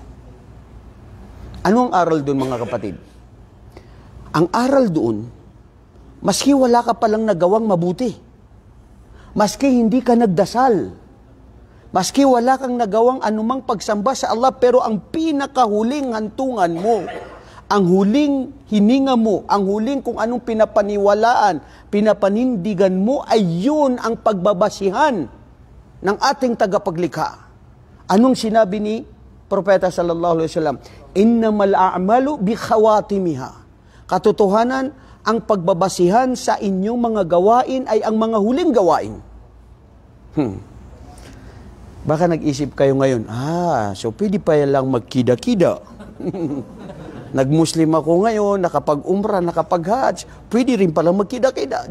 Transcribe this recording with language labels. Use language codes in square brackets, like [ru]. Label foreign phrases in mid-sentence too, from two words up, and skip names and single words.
[tl] Ano ang aral doon, mga kapatid? Ang aral doon, maski wala ka palang nagawang mabuti, maski hindi ka nagdasal, maski wala kang nagawang anumang pagsamba sa Allah, pero ang pinakahuling hantungan mo, ang huling hininga mo, ang huling kung anong pinapaniwalaan, pinapanindigan mo, ay yun ang pagbabasihan ng ating tagapaglikha. Anong sinabi ni Propeta [ar] صلى الله عليه وسلم? إنما الأعمال بخواتيمها. [tl] Katotohanan, ang pagbabasihan sa inyong mga gawain ay ang mga huling gawain. Baka nag-isip kayo ngayon, so pwede pa lang magkida-kida. Nag-Muslim ako ngayon, nakapag-umrah, nakapag-hajj, pwede rin palang magkida-kida.